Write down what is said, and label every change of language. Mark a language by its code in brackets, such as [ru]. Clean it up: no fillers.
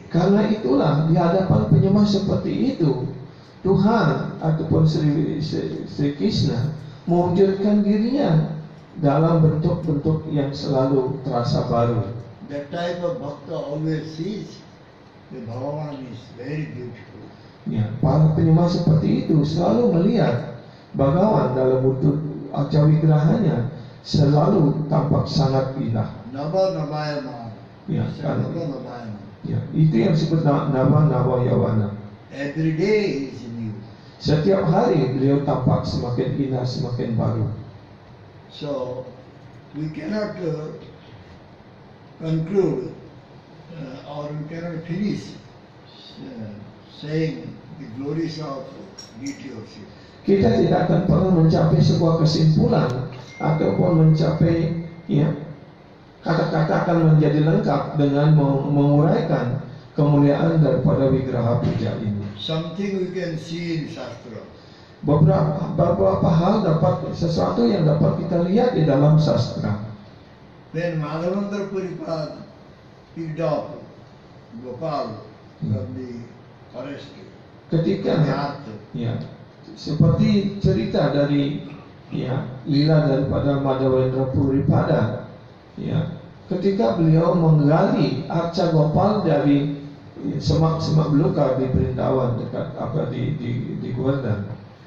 [id] Karena itulah di hadapan penyembah seperti itu, Tuhan ataupun Sri Krishna mewujudkan dirinya dalam bentuk-bentuk yang selalu terasa baru. [en] That type of Bhakta always sees that Bhagavan is very beautiful. [id] Ya, para penyembah seperti itu selalu melihat Bhagawan dalam bentuk Arca Wigrahanya selalu tampak sangat indah. [sa] Nava Navayama. [id] Ya, kan? [sa] Nava Navayama. [id] Ya, itu yang disebut nama Yawana. [en] Every day is new. [id] Setiap hari beliau tampak semakin indah, semakin baru. [en] So we cannot conclude or we cannot finish saying the glories of deity worship. [id] Kita tidak akan pernah mencapai sebuah kesimpulan ataupun mencapai, ya, kata-kata akan menjadi lengkap dengan menguraikan kemuliaan daripada Wigraha puja ini. [en] Something we can see in Shastra. [id] Beberapa hal sesuatu yang dapat kita lihat di dalam sastra. [en] When Madhavendra Puripad picked up Gopal from the forest, [id] Ketika, ya, seperti cerita dari, ya, lila daripada Madhavendra Puripada, ya, ketika beliau menggali arca Gopal dari semak-semak belukar di Brindawan dekat di Govardhan.